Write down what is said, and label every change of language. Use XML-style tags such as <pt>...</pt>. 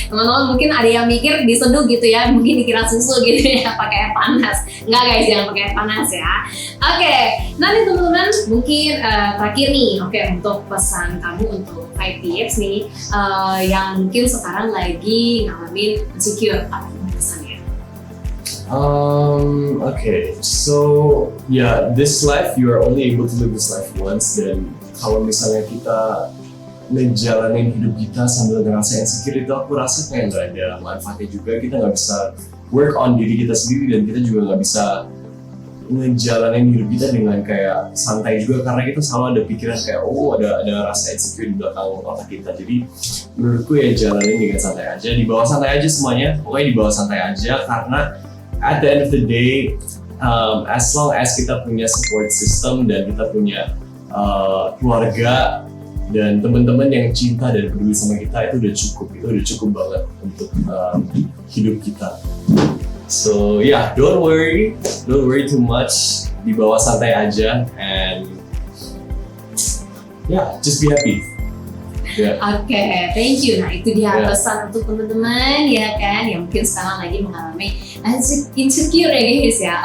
<id>Teman-teman mungkin ada yang mikir diseduh gitu ya, mungkin dikira susu gitu ya, pakai air panas. Enggak guys, jangan pakai air panas ya. Oke, nanti teman-teman mungkin terakhir nih, oke, untuk pesan kamu untuk 5 tips nih yang mungkin sekarang lagi ngalamin insecure, apa pesannya?</id> <en>Okay, so yeah, this life you are only able to live this life once.</en> <id>Dan kalau misalnya kita ngejalanin hidup kita sambil ngerasa insecure, itu aku rasa kayak nggak ada manfaatnya juga. Kita nggak bisa</id> <en>work on</en> <id>diri kita sendiri dan kita juga nggak bisa ngejalanin hidup kita dengan kayak santai juga, karena kita selalu ada pikiran kayak ada rasa insecure di belakang otak kita. Jadi menurutku ya jalanin dengan santai aja, dibawa santai aja semuanya, pokoknya dibawa santai aja, karena</id> <en>at the end of the day, as long as</en> <id>kita punya support system dan kita punya keluarga dan teman-teman yang cinta dan peduli sama kita, itu udah cukup banget untuk hidup kita.</id> <en>So yeah, don't worry too much,</en> <id>dibawa santai aja,</id> <en>and yeah, just be happy. Yeah. Oke, thank you.</en> <id>Nah itu dia pesan untuk teman-teman ya kan, yang mungkin sekarang lagi mengalami insecure ya guys ya.</id>